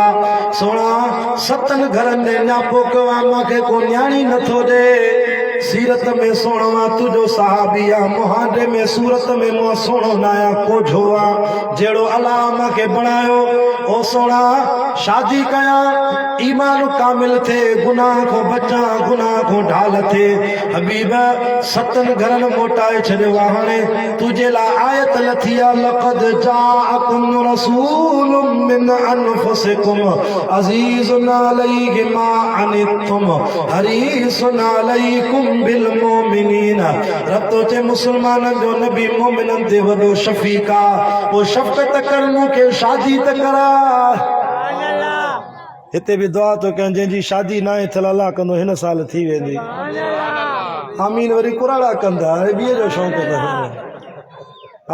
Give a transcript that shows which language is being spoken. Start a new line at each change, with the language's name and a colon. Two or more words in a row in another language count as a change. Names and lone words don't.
Sindhi: सोना सतन घरनि में न्यापो कयो आहे, मूंखे को न्याणी नथो ॾे। सीरत में सोणो आहे तुंहिंजो सहाबी आहे, मुहांडे में सूरत में मां सोणो न आहियां, कोझो आहे जहिड़ो अलाह मूंखे बणायो। ओ सोना शादी कयां, ईमान कामिल थे, गुनाह को बचा, गुनाह को ढाल थे। हबीब सतन घरनि मोटाए छॾियो आहे। हाणे तुंहिंजे लाइ आयत लथी आहे,
Arabic: لقد جاءكم رسول من أنفسكم عزيز عليه ما عنتم حريص عليكم بالمؤمنين.
Sindhi: रब तो चे मुसलमाननि जो नबी मोमिननि ते वॾो शफ़ीक़ आहे। पोइ शफ़क़त कर, मूंखे शादी त करा। हिते भी दुआ तो कयां, जंहिंजी शादी ना थियल अल्लाह कंदो हिन साल थी वेंदी। आमीन। वरी कुराड़ा कंदा, ॿिए जो शौक़ु अथव।